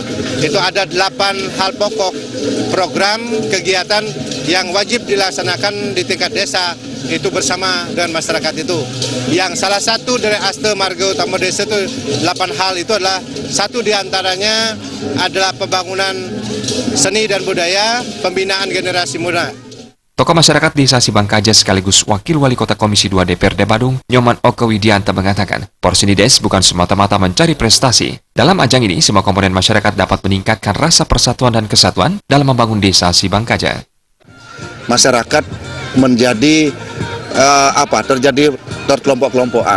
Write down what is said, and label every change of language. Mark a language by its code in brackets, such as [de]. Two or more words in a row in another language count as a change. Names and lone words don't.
[id] Itu ada 8 hal pokok program kegiatan yang wajib dilaksanakan di tingkat desa, itu bersama dengan masyarakat itu. Yang salah satu dari Asta Marga Utama Desa itu 8 hal itu adalah, satu diantaranya adalah pembangunan seni dan budaya, pembinaan generasi muda. Tokoh masyarakat Desa Sibangkaja sekaligus Wakil Wali Kota Komisi 2 DPRD Badung, Nyoman Oke Widianta mengatakan, Porsenides bukan semata-mata mencari prestasi. Dalam ajang ini, semua komponen masyarakat dapat meningkatkan rasa persatuan dan kesatuan dalam membangun Desa Sibangkaja. Masyarakat menjadi terjadi terkelompok-kelompokan.